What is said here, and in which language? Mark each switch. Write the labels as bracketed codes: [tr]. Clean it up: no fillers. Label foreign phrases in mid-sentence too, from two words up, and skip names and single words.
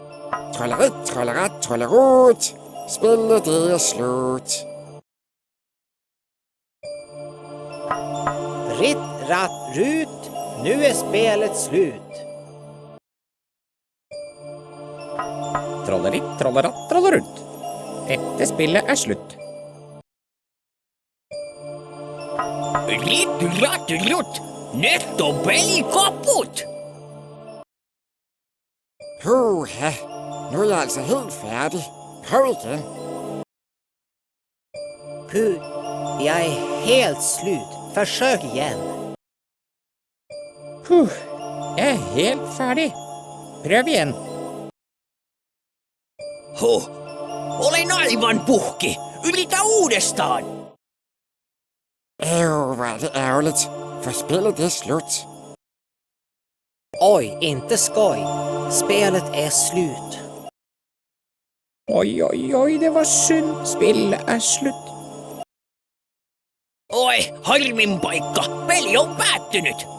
[da] Trolleritt, trolleratt, trollerot. Spillet det slut. Ritt, ratt, rut. [sv] Nu är spelet slut. [no] Trolleritt, trolleratt, trollerutt. Dette spillet slutt. Ritt, ratt, rutt. Nettopp kaputt. [da] Puha, nu er jeg helt færdig. Prøv igen. [sv] Jag är helt slut. Försök igen. [no] Jeg helt ferdig. Prøv igjen. [fi] Olen aivan puhki. Yritä uudestaan. [da] Hvor er det ærgerligt, for spillet det slut. [sv] Oj, inte skoj. Spelet är slut. [no] Oi, det var synd. Spillet slutt. [fi] Oi, harmin paikka. Peli on päättynyt.